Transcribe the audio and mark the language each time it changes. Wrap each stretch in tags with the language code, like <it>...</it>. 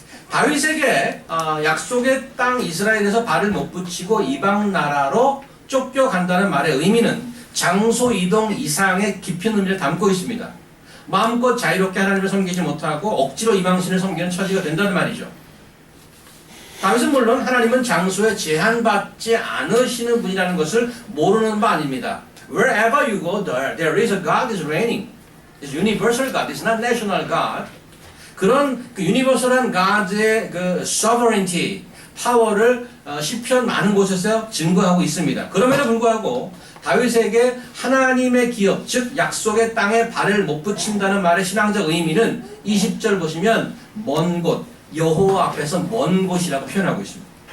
<ko>다윗에게 약속의 땅 이스라엘에서 발을 못 붙이고 이방 나라로 쫓겨간다는 말의 의미는 장소 이동 이상의 깊은 의미를 담고 있습니다. 마음껏 자유롭게 하나님을 섬기지 못하고 억지로 이방신을 섬기는 처지가 된다는 말이죠. 다윗은 물론 하나님은 장소에 제한받지 않으시는 분이라는 것을 모르는 바 아닙니다.</ko> <en>Wherever you go, there is a God is reigning. It's universal God. It's not national God.</en> <ko>그런 그 유니버설한 God의 그 sovereignty, 파워를 시편 많은 곳에서 증거하고 있습니다. 그럼에도 불구하고 다윗에게 하나님의 기업, 즉 약속의 땅에 발을 못 붙인다는 말의 신앙적 의미는 20절 보시면 먼 곳, 여호와 앞에서 먼 곳이라고 표현하고 있습니다.</ko>